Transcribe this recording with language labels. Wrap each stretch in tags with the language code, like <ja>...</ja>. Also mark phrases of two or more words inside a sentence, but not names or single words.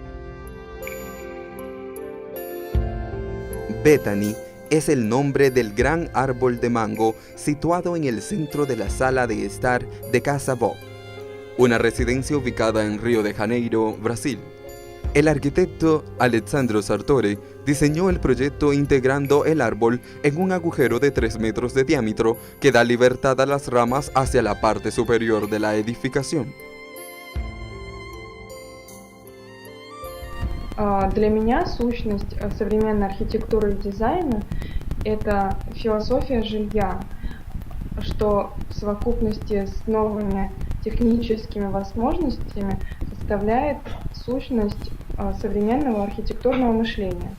<es>Bethany es el nombre del gran árbol de mango situado en el centro de la sala de estar de Casa Bob, una residencia ubicada en Río de Janeiro, Brasil. El arquitecto Alessandro Sartori diseñó el proyecto integrando el árbol en un agujero de 3 metros de diámetro que da libertad a las ramas hacia la parte superior de la edificación.</es> <ru>Для меня сущность современной архитектуры и дизайна – это философия жилья, что в совокупности с новыми техническими возможностями составляет сущность современного архитектурного мышления.</ru>